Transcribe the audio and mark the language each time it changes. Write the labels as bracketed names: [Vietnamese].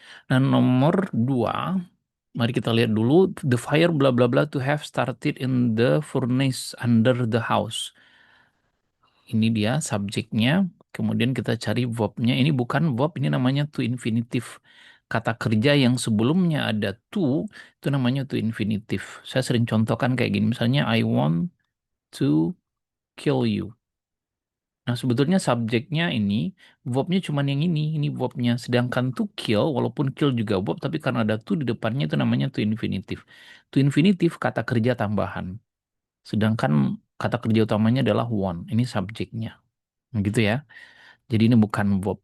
[Indonesian] Nah, nomor 2, mari kita lihat dulu [English] the fire bla bla bla to have started in the furnace under the house. [Indonesian] Ini dia subjeknya. Kemudian kita cari verbnya. Ini bukan verb, ini namanya to infinitive. Kata kerja yang sebelumnya ada to, itu namanya to infinitive. Saya sering contohkan kayak gini. Misalnya, [English] I want to kill you. [Indonesian] Nah, sebetulnya subjeknya ini, verbnya cuma yang ini verbnya. Sedangkan to kill, walaupun kill juga verb, tapi karena ada to di depannya itu namanya to infinitive. To infinitive kata kerja tambahan. Sedangkan kata kerja utamanya adalah want. Ini subjeknya. Nah, gitu ya. Jadi ini bukan verb.